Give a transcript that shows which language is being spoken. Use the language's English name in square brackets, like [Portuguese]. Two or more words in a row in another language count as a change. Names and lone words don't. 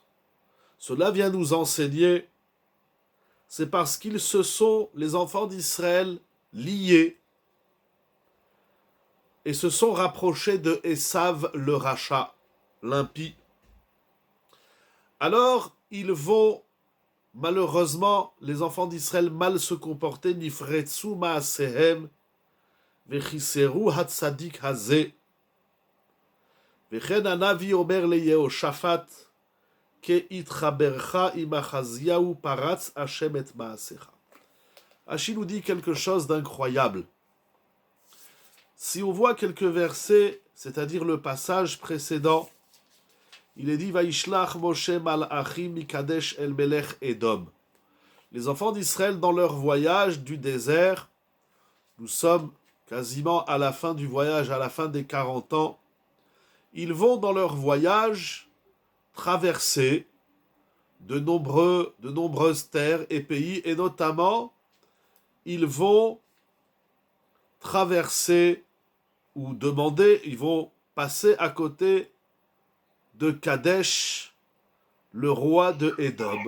[French] Cela vient nous enseigner, c'est parce qu'ils se sont, les enfants d'Israël, liés et se sont rapprochés de Esav le rachat, l'impie. Alors, ils vont, malheureusement, les enfants d'Israël mal se comporter, [Hebrew] נפרצו מעשיהם, וחסרו הצדיק הזה. וכן הנביא אומר ליהושפט, כהתחברך עם אחזיהו פרץ השם את מעשיך. [French] Rashi nous dit quelque chose d'incroyable. Si on voit quelques versets, c'est-à-dire le passage précédent, il est dit [Hebrew] וישלח משה מלאכים מקדש אל מלך אדום. [French] Les enfants d'Israël dans leur voyage du désert, nous sommes quasiment à la fin du voyage, à la fin des 40 ans, ils vont dans leur voyage traverser de nombreuses terres et pays, et notamment, ils vont traverser ou demander, ils vont passer à côté de Kadesh, le roi de Édom.